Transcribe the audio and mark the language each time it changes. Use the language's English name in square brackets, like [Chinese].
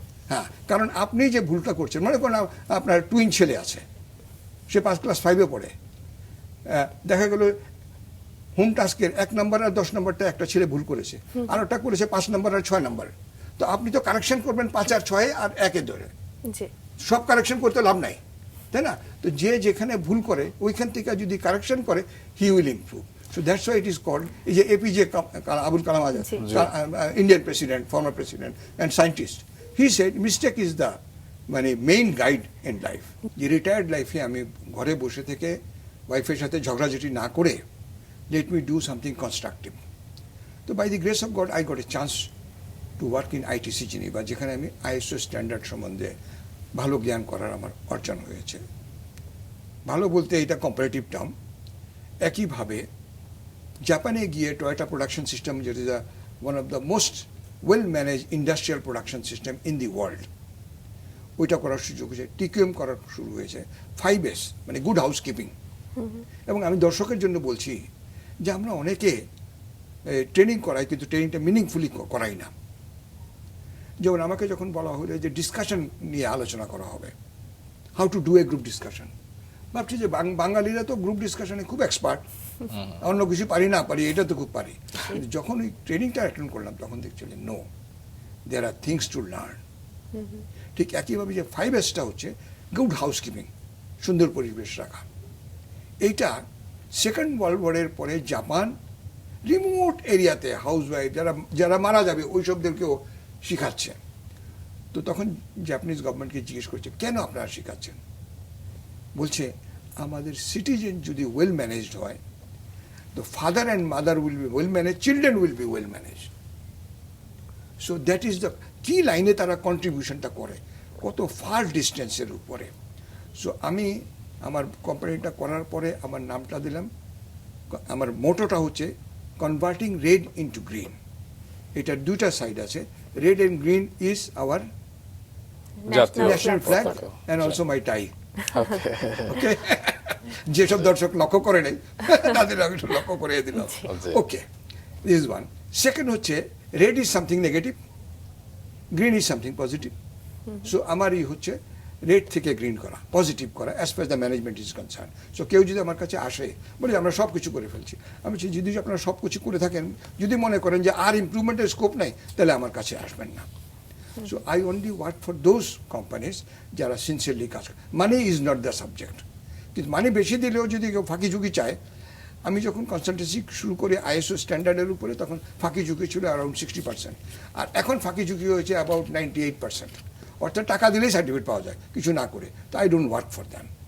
[Bangla] হ্যাঁ, কারণ আপনি যে ভুলটা করছেন, মনে করেন আপনার টুইন ছেলে আছে, সে 5 ক্লাস 5-এ পড়ে, দেখা গেল হোম টাস্কের 1 নম্বর আর 10 নম্বরটা একটা ছেলে ভুল করেছে, আর ওটা করেছে 5 নম্বর আর 6 নম্বর। তো আপনি তো কারেকশন করবেন 5 আর 6 আর 1-এ ধরে, সব কারেকশন করতে লাভ নাই, তাই না? তো যে যেখানে ভুল করে ওইখান থেকে যদি কারেকশন করে, [English] He will improve. So that's why it is called, is a APJ Abul Kalam Azad, Indian president, former president and scientist. He said mistake is the main guide in life. The retired life [Bangla] আমি ঘরে বসে থেকে ওয়াইফের সাথে ঝগড়াঝাটি না করে, [English] let me do something constructive. So by the grace of God I got a chance to work in ITC Geneva, [Bangla] যেখানে আমি ISO স্ট্যান্ডার্ড সম্বন্ধে ভালো জ্ঞান করার আমার অর্জন হয়েছে। ভালো বলতে এটা কম্পারেটিভ টার্ম। একইভাবে জাপানে গিয়ে টয়োটা প্রোডাকশন সিস্টেম, যেটা [English] is one of the most well manage industrial production system in the world, [Bangla] ওইটা করার সুযোগ হয়েছে। টিকিউএম করার শুরু হয়েছে। 5S মানে গুড হাউসকিপিং। এবং আমি দর্শকের জন্য বলছি যে আমরা অনেকে ট্রেনিং করাই, কিন্তু ট্রেনিংটা মিনিংফুলি করাই না। যেমন আমাকে যখন বলা হলো যে ডিসকাশন নিয়ে আলোচনা করা হবে, [English] how to do a group discussion, [Bangla] ভাবছি যে বাঙালিরা তো গ্রুপ ডিসকাশনে খুব এক্সপার্ট, অন্য কিছু পারি না পারি, এটা তো খুব পারি। কিন্তু যখন ওই ট্রেনিংটা অ্যাটেন্ড করলাম, তখন দেখছি [English] No, there are things to learn. [Bangla] ঠিক একইভাবে যে 5Sটা হচ্ছে গুড হাউসকিপিং, সুন্দর পরিবেশ রাখা। এইটা সেকেন্ড ওয়ার্ল্ড ওয়ারের পরে জাপান রিমোট এরিয়াতে হাউসওয়াইফ যারা মারা যাবে ওইসবদেরকেও শিখাচ্ছে। তো তখন জাপানিজ গভর্নমেন্টকে জিজ্ঞেস করছে, কেন আপনারা শিখাচ্ছেন? বলছে আমাদের সিটিজেন যদি ওয়েল ম্যানেজড হয়, [English] the father and mother will be well managed, children will be well managed. So that is the key line [Bangla] এ তারা কন্ট্রিবিউশনটা করে, কত ফার ডিস্টেন্সের উপরে। সো আমি আমার কোম্পানিটা করার পরে আমার নামটা দিলাম, আমার মোটোটা হচ্ছে [English] Converting red into green. [Bangla] এটার দুটা সাইড আছে। [English] Red and green is our national flag and also my tie. [Bangla] ওকে, যেসব দর্শক লক্ষ্য করে নেই তাদের আমি একটু লক্ষ্য করে দিলাম। [English] Okay, this one. Second হচ্ছে red is something negative, green is something positive. [Bangla] So আমারই হচ্ছে রেড থেকে গ্রিন করা, পজিটিভ করা, [English] As far the management is concern. [Bangla] So কেউ যদি আমার কাছে আসে বলে আমরা সব কিছু করে ফেলছি, আমি বলছি যদি আপনারা সব কিছু করে থাকেন, যদি মনে করেন যে আর ইমপ্রুভমেন্টের স্কোপ নাই, তাহলে আমার কাছে আসবেন না। [English] So I only work for those companies [Bangla] যারা সিনসিয়ারলি কাজ করে। [English] money is not the subject, [Bangla] কিন্তু মানি বেশি দিলেও যদি কেউ ফাঁকি ঝুঁকি চায়, আমি যখন কনসালটেন্সি শুরু করি ISO স্ট্যান্ডার্ডের উপরে, তখন ফাঁকি ঝুঁকি ছিল অ্যারাউন্ড 60%, আর এখন ফাঁকি ঝুঁকি হয়েছে অ্যাবাউট 98%। অর্থাৎ টাকা দিলেই সার্টিফিকেট পাওয়া যায় কিছু না করে। তো [English] I don't work for them.